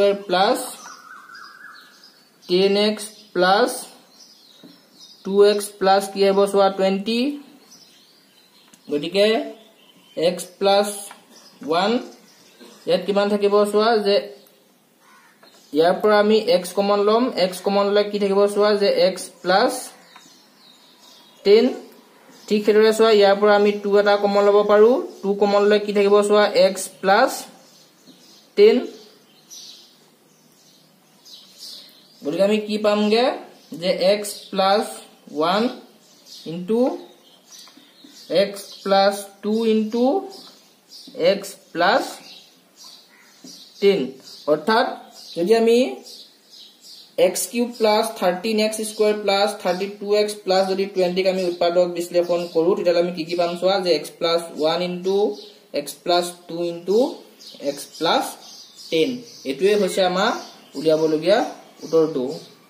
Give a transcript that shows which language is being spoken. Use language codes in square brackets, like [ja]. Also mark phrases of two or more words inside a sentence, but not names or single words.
[as] + 10x + 2x প্লাস কি হ'ব সোয়া 20 গতিকে x + 1 ইয়াত কিমান থাকিব সোয়া যে ইয়াৰ পৰা আমি x কমন লম x কমন ললে কি থাকিব সোয়া যে x + 10 ঠিক হেদৰে সোয়া ইয়াৰ পৰা আমি 2 এটা কমন লব পাৰো 2 কমন ললে কি থাকিব সোয়া x + 10 গতিকে আমি কি পামগে যে [en] x + 1 into x plus 2 into [as] x plus 10 অর্থাৎ যদি আমি [en] x³ plus 13x² plus 32x plus [as] যদি 20 আমি উৎপাদক বিশ্লেষণ কৰো তেতিয়া আমি কি পাম সোয়া যে [en] x plus 1 into x plus 2 into x plus 10 [as] এটোৱে হৈছে আমাৰ উলিয়াবলগীয়া উত্তৰটো